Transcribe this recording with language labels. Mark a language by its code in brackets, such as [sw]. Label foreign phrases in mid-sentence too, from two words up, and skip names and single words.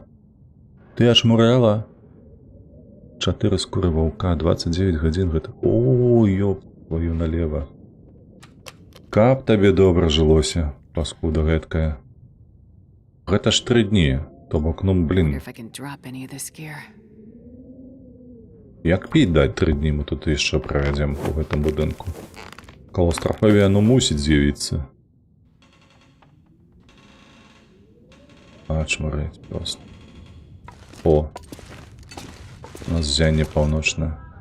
[be] Ты ачмурэла? 4 скуры ваўка, 29 гадзін гэта... [ru] Ой, ёп, твою налево. [be] Каб табе добра жылося, паскуда гэткая. Гэта ж 3 дні. То бок, ну, [en] Wonder [be] блін. [en] if I can drop any of this gear. [be] Як піць даць 3 дні мы тут яшчэ правядзем у гэтым будынку. Клаўстрафобія, ну, мусіць з'явіцца. Ачмарыць проста. О! У нас ззянне паўночнае.